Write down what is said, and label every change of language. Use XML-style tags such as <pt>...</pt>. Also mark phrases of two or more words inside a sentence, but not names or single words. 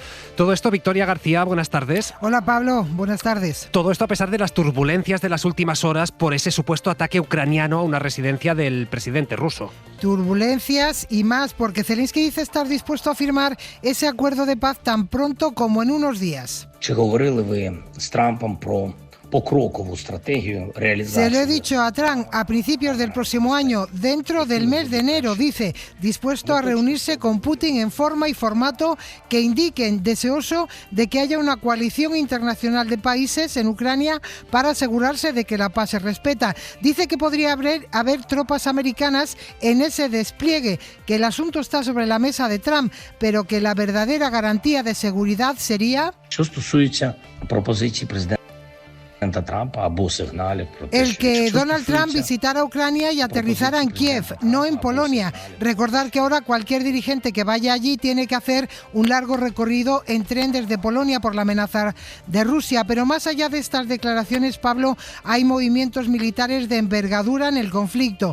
<es>Todo esto, Victoria García, buenas tardes. Hola Pablo, buenas tardes. Todo esto a pesar de las turbulencias de las últimas horas por ese supuesto ataque ucraniano a una residencia del presidente ruso. Turbulencias y más, porque Zelensky dice estar dispuesto a firmar ese acuerdo de paz tan pronto como en unos días.</es> <uk>Чи говорили ви з Трампом про покрокову стратегію реалізації?</uk> <es>Se lo he dicho a Trump a principios del próximo año, dentro del mes de enero, dice, dispuesto a reunirse con Putin en forma y formato que indiquen deseoso de que haya una coalición internacional de países en Ucrania para asegurarse de que la paz se respeta. Dice que podría haber tropas americanas en ese despliegue, que el asunto está sobre la mesa de Trump, pero que la verdadera garantía de seguridad sería...</es> <uk>Що стосується пропозиції президента Трампа або сигналів про те,</uk> <es>el que Donald Trump visitara Ucrania y aterrizara en Kiev, no en Polonia. Recordar que ahora cualquier dirigente que vaya allí tiene que hacer un largo recorrido en tren desde Polonia por la amenaza de Rusia. Pero más allá de estas declaraciones, Pablo, hay movimientos militares de envergadura en el conflicto.</es>